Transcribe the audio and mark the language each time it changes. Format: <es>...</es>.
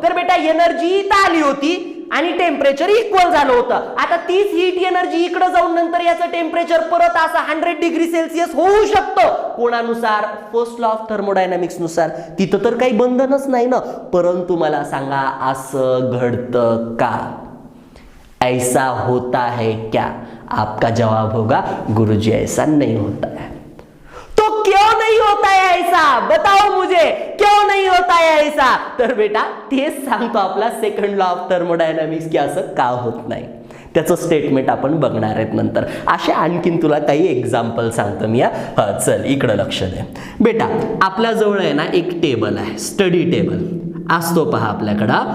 <mr>तर बेटा एनर्जी इथं आली होती आणि टेम्परेचर इक्वल झालं होतं. आता तीच हीट एनर्जी इकडे जाऊन नंतर याचं टेम्परेचर परत असं 100 डिग्री सेल्सिअस होऊ शकतं. कोणानुसार? फर्स्ट लॉ ऑफ थर्मोडायनामिक्स नुसार. तिथं तर काही बंधनच नाही ना. परंतु मला सांगा, असं घडतं का?</mr> <hi>ऐसा होता है क्या? आपका जवाब होगा गुरुजी ऐसा नहीं होता है. तो क्यों नहीं होता है ऐसा? बताओ मुझे, क्यों नहीं होता है ऐसा?</hi> <mr>तर बेटा तेच सांगतो आपला सेकंड लॉ ऑफ थर्मोडायनामिक्स की असं का होत नाही. त्याचं स्टेटमेंट आपण बघणार आहेत नंतर. असे आणखीन तुला काही एक्झाम्पल सांगतो मी. चल इकडं लक्ष दे बेटा. आपल्या जवळ आहे ना एक टेबल आहे, स्टडी टेबल असतो पहा आपल्याकडं.</mr>